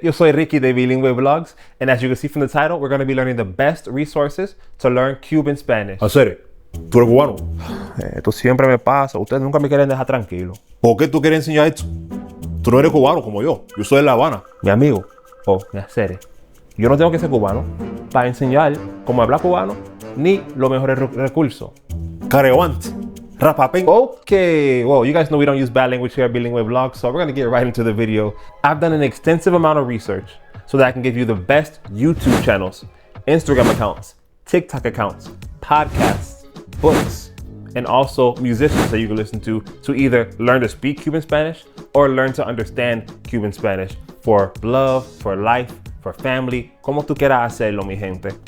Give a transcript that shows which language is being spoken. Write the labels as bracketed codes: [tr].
[es] Yo soy Ricky de Bilingüe Vlogs, [en] and as you can see from the title, we're going to be learning the best resources to learn Cuban Spanish. [es] Hacer, tú eres cubano. Esto siempre me pasa, ustedes nunca me quieren dejar tranquilo. ¿Por qué tú quieres enseñar esto? Tú no eres cubano como yo soy de La Habana. Mi amigo, mi hacer, yo no tengo que ser cubano para enseñar cómo hablar cubano ni los mejores recursos. Carevante, rapapén. [en] Okay, well, you guys know we don't use bad language here at Bilingüe Vlogs, so we're gonna get right into the video. I've done an extensive amount of research so that I can give you the best YouTube channels, Instagram accounts, TikTok accounts, podcasts, books, and also musicians that you can listen to either learn to speak Cuban Spanish or learn to understand Cuban Spanish for love, for life, for family, [es] como tú quieras hacerlo, mi gente.